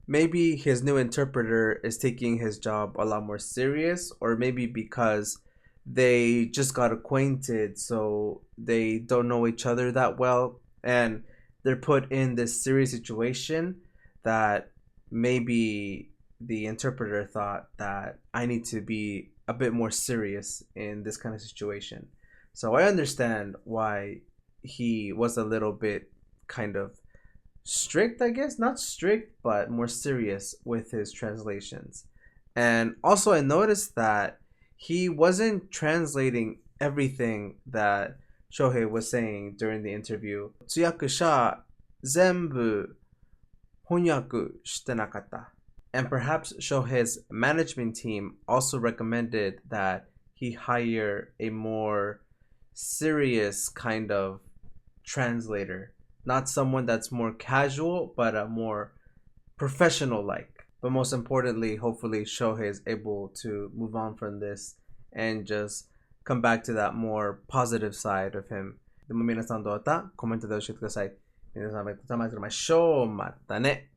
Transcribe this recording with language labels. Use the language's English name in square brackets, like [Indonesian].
[English] Maybe his new interpreter is taking his job a lot more serious, or maybe because they just got acquainted, so they don't know each other that well, and they're put in this serious situation that maybe the interpreter thought that I need to be a bit more serious in this kind of situation. So I understand why he was a little bit kind of strict, I guess. Not strict, but more serious with his translations. And also I noticed that he wasn't translating everything that Shohei was saying during the interview. [Japanese] 通訳者全部翻訳してなかった。 [English] And perhaps Shohei's management team also recommended that he hire a more serious kind of translator. Not someone that's more casual, but a more professional-like. But most importantly, hopefully Shohei is able to move on from this and just come back to that more positive side of him. [Japanese] でも皆さんどうだった？コメントで教えてください。皆さんまた会いましょう。またね。